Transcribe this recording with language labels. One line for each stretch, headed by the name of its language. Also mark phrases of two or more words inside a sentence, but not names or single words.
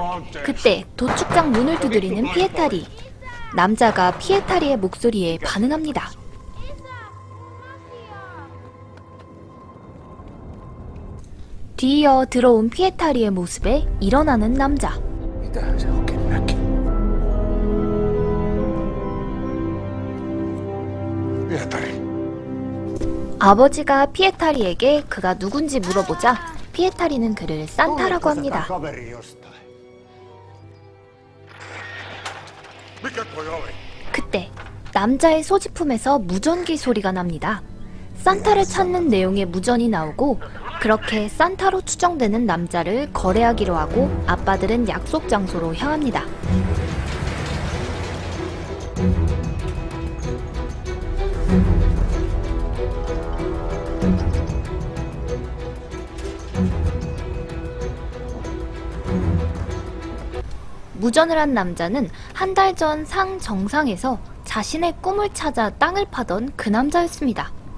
Korean: 그때 도축장 문을 두드리는 피에타리. 남자가 피에타리의 목소리에 반응합니다. 뒤이어 들어온 피에타리의 모습에 일어나는 남자.
Finnish: Mitähän se oikein näki? Pietari.
Korean: 아버지가 피에타리에게 그가 누군지 물어보자 피에타리는 그를 산타라고 합니다.
Finnish: Kaveri jostain. Mikä toi oli?
Korean: 그때 남자의 소지품에서 무전기 소리가 납니다. 산타를 찾는 내용의 무전이 나오고 그렇게 산타로 추정되는 남자를 거래하기로 하고 아빠들은 약속 장소로 향합니다. 무전을 한 남자는 한 달 전 상 정상에서 자신의 꿈을 찾아 땅을 파던 그 남자였습니다.